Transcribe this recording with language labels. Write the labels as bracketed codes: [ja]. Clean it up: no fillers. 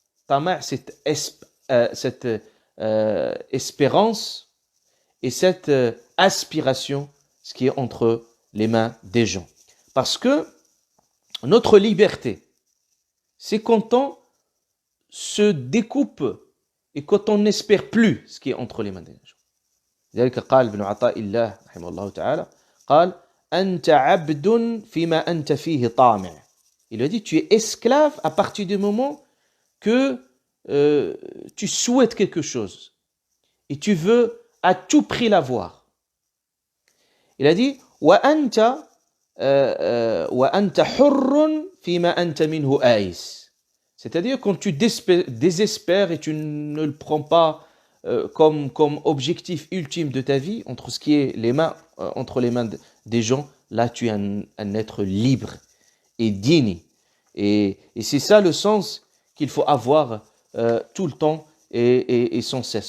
[fr] Tama', c'est cette espérance et cette aspiration, ce qui est entre les mains des gens. Parce que notre liberté, c'est quand on se découpe et quand on n'espère plus ce qui est entre les mains des gens. [ar] ذلك قال ابن عطاء الله رحمه الله تعالى قال أنت عبد فيما أنت فيه طامع. [fr] Il a dit, tu es esclave à partir du moment que tu souhaites quelque chose et tu veux à tout prix l'avoir. Il a dit [ar] وأنت حر فيما أنت منه آيس. [fr] C'est-à-dire quand tu désespères et tu ne le prends pas comme objectif ultime de ta vie, entre ce qui est entre les mains des gens, là tu es un être libre et digne. Et c'est ça le sens qu'il faut avoir tout le temps et sans cesse.